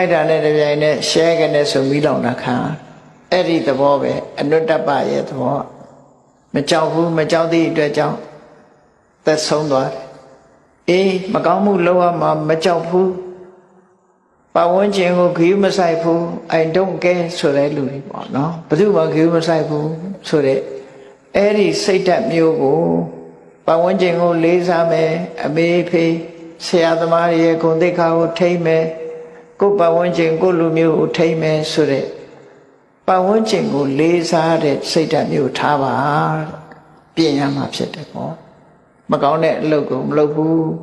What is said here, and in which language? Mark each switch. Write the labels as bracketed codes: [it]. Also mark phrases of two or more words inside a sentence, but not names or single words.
[my] လိုက်တာနဲ့တပြိုင်နက်ရှဲကနေဆိုမီးလောင်တာခံအဲ့ဒီသဘောပဲအနုတ္တပရဲ့သဘောမကြောက်ဘူးမကြောက်သည့်အတွက်ကြောင့်သက်ဆုံးသွားတယ်အေးမကောင်းမှုလုပ်ရမှာမကြောက်ဘူးပတ်ဝ န်းကျင်ကိုခရီးမဆိုင်ဘူး [en] I don't care [my] ဆိုတဲ့လူတွေပေါ့နော်ဘယ်သူမှခရီးမဆိုင်ဘူးဆိုတဲ့အဲ့ဒီစိတ်ဓာတ်မျိုးကိုပတ်ဝန်းကျင်ကိုလေးစားမယ်အမေဖေးဆရာသမားရဲ့ဂုဏ်သိက္ခာကိုထိမ့်မယ်ကိုယ်ပတ်ဝန်းကျင်ကိုလူမျိုးကိုထိမ့်မယ်ဆိုတဲ့ပတ်ဝန်းကျင်ကိုလေးစားတဲ့စိတ်ဓာတ်မျိုးထားပါပြင်ရမှာဖြစ်တယ်ပေါ့မကောင်းတဲ့အလုပ်ကိုမလုပ်ဘူး